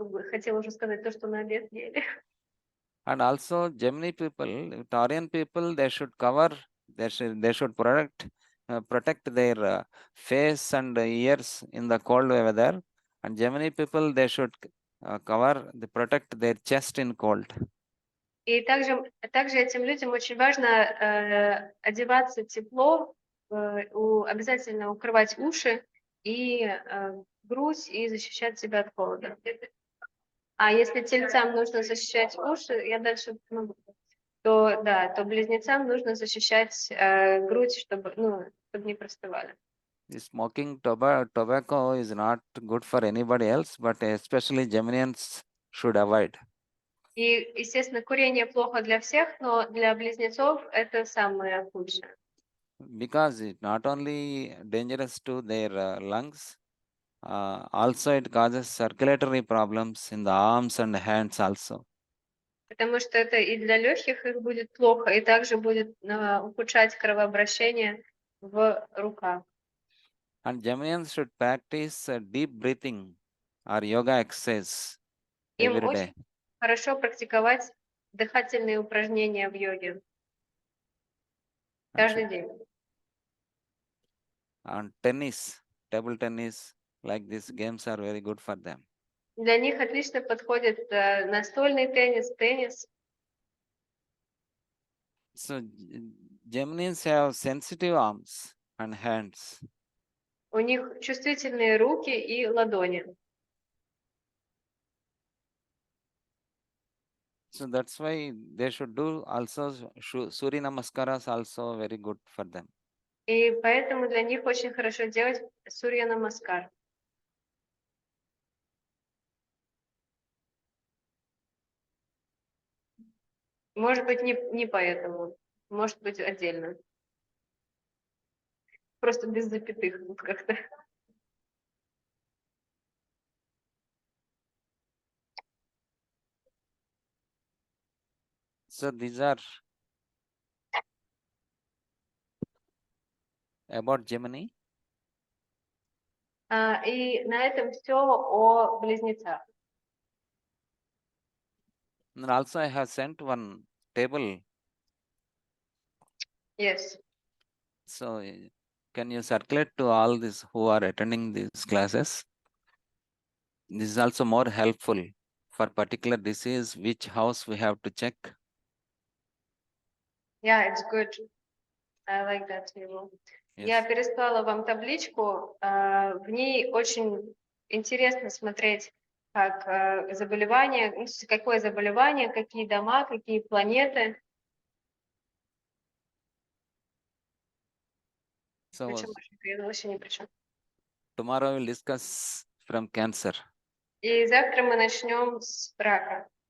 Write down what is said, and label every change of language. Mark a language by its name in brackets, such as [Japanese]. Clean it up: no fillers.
[Russian] Хотела уже сказать то, что на обед ели. [English] And also Gemini people, Taurian people, they should cover, they should protect their face and ears in the cold weather. And Gemini people, they should protect their chest in cold. [Russian] И также этим людям очень важно одеваться тепло, обязательно укрывать уши и грудь и защищать себя от холода. А если тельцам нужно защищать уши, я дальше могу, то близнецам нужно защищать грудь, чтобы не простывали. [English] Smoking tobacco is not good for anybody else, but especially Geminians should avoid. [Russian] И, естественно, курение плохо для всех, но для близнецов это самое худшее. [English] Because it not only dangerous to their lungs, also it causes circulatory problems in the arms and hands also. [Russian] Потому что это и для легких их будет плохо, и также будет ухудшать кровообращение в руках. [English] And Geminians should practice deep breathing or yoga exercise [Russian] Им [English] every [Russian] очень [English] day. [Russian] хорошо практиковать дыхательные упражнения в йоге каждый день. [English] And tennis, table tennis, like these games are very good for them. [Russian] Для них отлично подходит настольный теннис. [English] So Geminians have sensitive arms and hands. [Russian] У них чувствительные руки и ладони. [English] So that's why they should do also Surya Namaskaras also very good for them. [Russian] И поэтому для них очень хорошо делать Сурья Намаскар. Может быть, не поэтому. Может быть, отдельно. Просто без запятых тут как-то. [English] So these are about Gemini. [Russian] И на этом все о близнецах. [English] And also I have sent one table Yes. So can you circulate to all these who are attending these classes? This is also more helpful for particular disease, which house we have to check. Yeah, it's good. I like that table. [Russian] Я [English] Yes. [Russian] переслала вам табличку. В ней очень интересно смотреть, как заболевание, ну, какое заболевание, какие дома, какие планеты. [English] So [Russian] Причем я вообще ни при чем. [English] tomorrow we'll discuss from Cancer. [Russian] И завтра мы начнем с рака.